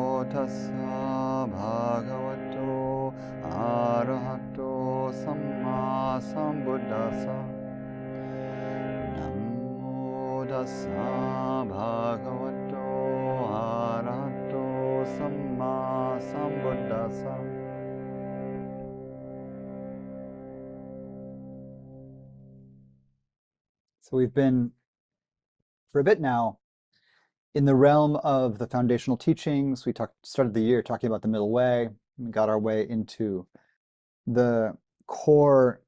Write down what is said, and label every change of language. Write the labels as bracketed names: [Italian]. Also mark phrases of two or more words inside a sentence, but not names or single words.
[Pali] tassa bhagavato arahato samma sambuddhassa. Namo tassa bhagavato arahato samma sambuddhassa. [English] So we've been, for a bit now, in the realm of the foundational teachings. We started the year talking about the middle way, and got our way into the core